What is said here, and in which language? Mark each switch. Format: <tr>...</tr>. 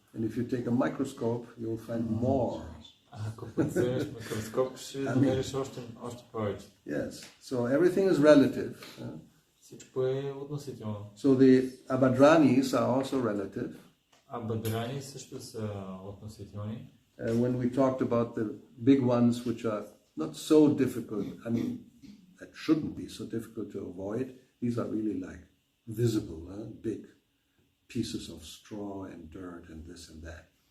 <en>And if you take a microscope, you'll find more.</en> <bg>Ако вземеш микроскоп, ще намериш още повече.</bg> <en>Yes, so everything is relative.</en> <bg>Всичко е относително.</bg> <en>So the abadranis are also relative.</en> <bg>Абадрани също са относителни.</bg> <en>When we talked about the big ones, which are not so difficult, I mean, that shouldn't be so difficult to avoid, these are really like visible, big pieces of straw and dirt and this and that.</en>